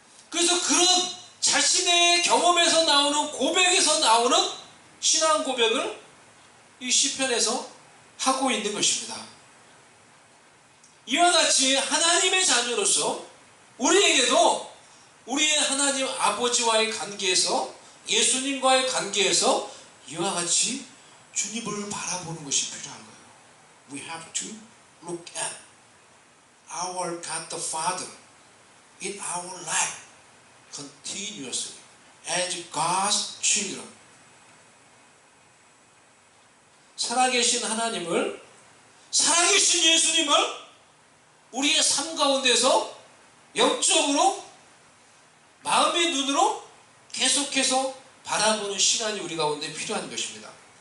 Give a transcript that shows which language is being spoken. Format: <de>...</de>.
<ko>그래서 그런 자신의 경험에서 나오는 고백에서 나오는 신앙 고백을 이 시편에서 하고 있는 것입니다. 이와 같이 하나님의 자녀로서 우리에게도 우리의 하나님 아버지와의 관계에서 예수님과의 관계에서 이와 같이 주님을 바라보는 것이 필요한 거예요.</ko> <en>We have to look at our God the Father in our life continuously as God's children.</en> <ko>살아계신 하나님을, 살아계신 예수님을 우리의 삶 가운데서 영적으로 마음의 눈으로 계속해서 바라보는 시간이 우리 가운데 필요한 것입니다.</ko>